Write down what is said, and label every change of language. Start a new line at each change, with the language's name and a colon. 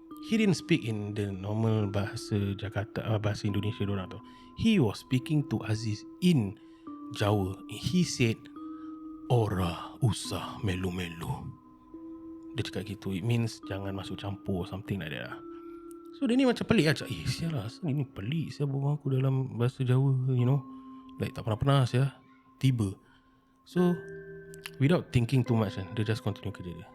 English: He didn't speak in the normal bahasa Jakarta, bahasa Indonesia
Malay: diorang tu.
English: He was speaking to Aziz in Jawa. He said,
Javanese: "Ora usah melu-melu."
Malay: Dia cakap gitu.
English: It means
Malay: jangan masuk campur,
English: something like that lah.
Malay: So dia ni macam pelik lah. Sial lah, ni pelik siapa berbual aku dalam bahasa Jawa, like tak pernah sial. Tiba.
English: So without thinking too much
Malay: kan, dia
English: just continue
Malay: kerja dia.